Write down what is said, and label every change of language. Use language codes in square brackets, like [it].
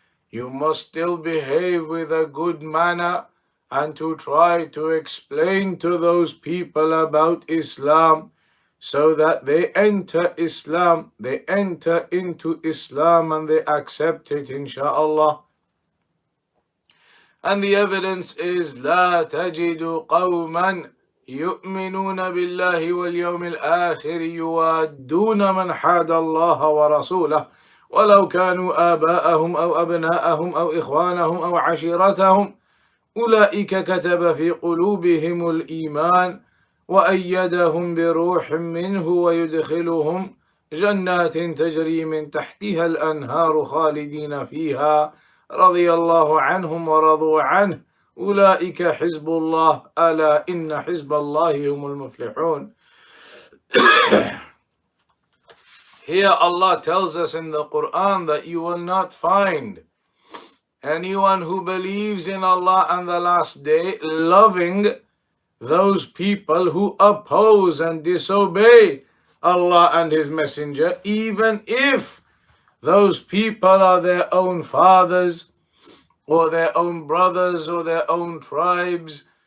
[en] You must still behave with a good manner and to try to explain to those people about Islam so that they enter Islam, they enter into Islam and they accept it, insha'Allah. And the evidence is [ar] لا تجد قوما يؤمنون بالله واليوم الآخر يوادون من حاد الله ورسوله ولو كانوا آباءهم أو أبناءهم أو إخوانهم أو عشيرتهم أولئك كتب في قلوبهم الإيمان وأيدهم بروح منه ويدخلهم جنات تجري من تحتها الأنهار خالدين فيها رضي الله عنهم ورضوا عنه أولئك حزب الله ألا إن حزب الله هم المفلحون. [en] Here Allah tells us in the Quran that you will not find anyone who believes in Allah and the last day loving those people who oppose and disobey Allah and His Messenger, even if those people are their own fathers or their own brothers or their own tribes.